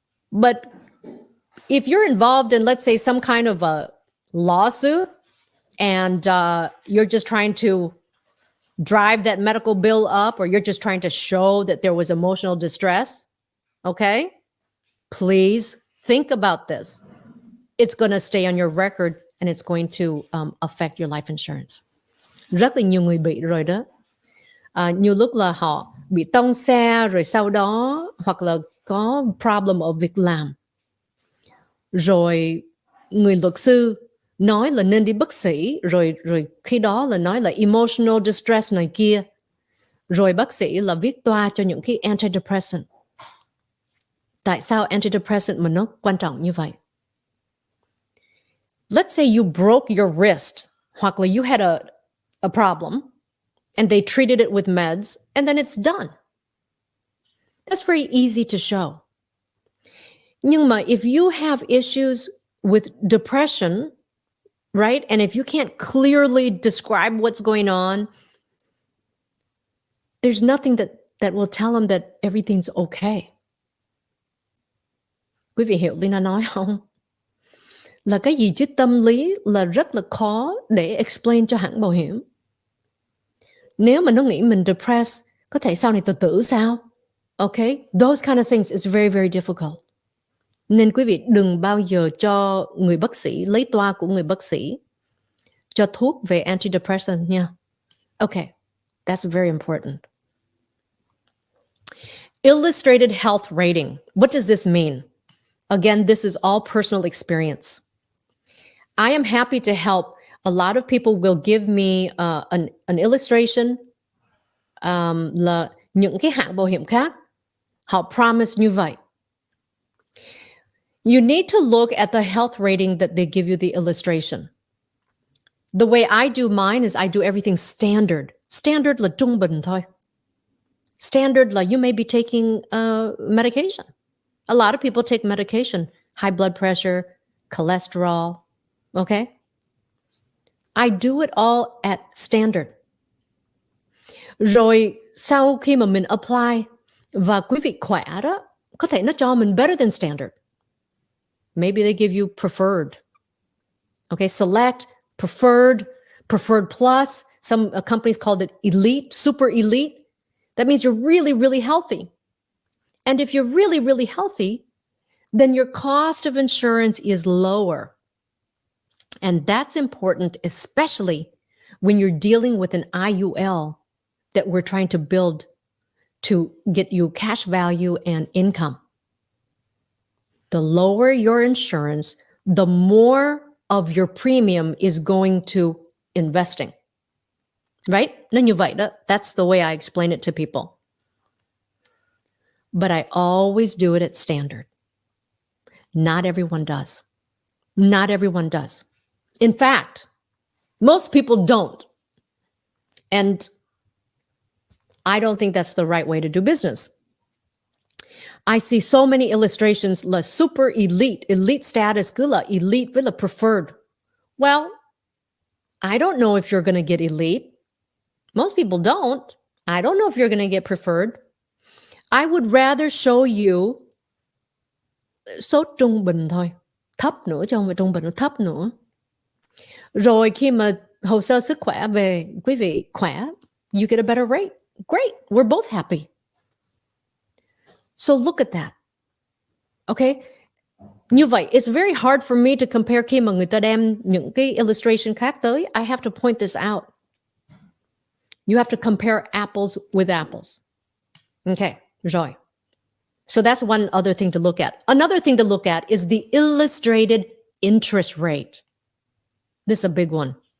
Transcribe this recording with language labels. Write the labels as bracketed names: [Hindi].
[English] But if you're involved in, let's say, some kind of a lawsuit and you're just trying to drive that medical bill up, or you're just trying to show that there was emotional distress, okay? Please think about this. It's going to stay on your record and it's going to affect your life insurance. [Vietnamese] Rất là nhiều người bị rồi đó. Nhiều lúc là họ bị tông xe rồi sau đó hoặc là có problem ở việc làm. Rồi người luật sư nói là nên đi bác sĩ, rồi khi đó là nói là emotional distress này kia. Rồi bác sĩ là viết toa cho những cái antidepressant. Tại sao antidepressant mà nó quan trọng như vậy? [English] Let's say you broke your wrist, [Vietnamese] hoặc là [English] you had a problem, and they treated it with meds, and then it's done. That's very easy to show. [Vietnamese] Nhưng mà [English] if you have issues with depression, right, and if you can't clearly describe what's going on, there's nothing that will tell them that everything's okay. [Vietnamese] Quý vị hiểu Leyna nói không? Là cái gì chứ tâm lý là rất là khó để explain cho hãng bảo hiểm. Nếu mà nó nghĩ mình depressed, có thể sau này tự tử sao? [English] Okay? Those kind of things is very, very difficult. [Vietnamese] Nên quý vị đừng bao giờ cho người bác sĩ, lấy toa của người bác sĩ, cho thuốc về antidepressant nha. [English] Okay, that's very important. Illustrated health rating. What does this mean? Again, this is all personal experience. I am happy to help. A lot of people will give me an illustration. [Vietnamese] Là những cái hãng bảo hiểm khác, họ promise như vậy. [English] You need to look at the health rating that they give you the illustration. The way I do mine is I do everything standard. [Vietnamese] Standard là trung bình thôi. [English] Standard là you may be taking medication. A lot of people take medication, high blood pressure, cholesterol, okay? I do it all at standard. [Vietnamese] Rồi sau khi mà mình apply và quý vị khỏe đó, có thể nó cho mình [English] better than standard. Maybe they give you preferred. Okay, select, preferred plus. Some companies called it elite, super elite. That means you're really, really healthy. And if you're really, really healthy, then your cost of insurance is lower. And that's important, especially when you're dealing with an IUL that we're trying to build to get you cash value and income. The lower your insurance, the more of your premium is going to investing. Right? [Vietnamese] Nó như vậy đó. [English] That's the way I explain it to people. But I always do it at standard. Not everyone does. Not everyone does. In fact, most people don't. And I don't think that's the right way to do business. I see so many illustrations, la super elite status, [Vietnamese] cứ là elite với là preferred. [English] Well, I don't know if you're going to get elite. Most people don't. I don't know if you're going to get preferred. I would rather show you [Vietnamese] số trung bình thôi. Thấp nữa chứ không phải trung bình, nó thấp nữa. Rồi khi mà hồ sơ sức khỏe về quý vị khỏe, [English] you get a better rate. Great. We're both happy. So look at that. Okay? [Vietnamese] Như vậy, [English] it's very hard for me to compare [Vietnamese] khi mà người ta đem những cái illustration khác tới. [English] I have to point this out. You have to compare apples with apples. Okay, [Vietnamese] rồi. [English] So that's one other thing to look at. Another thing to look at is the illustrated interest rate. This is a big one.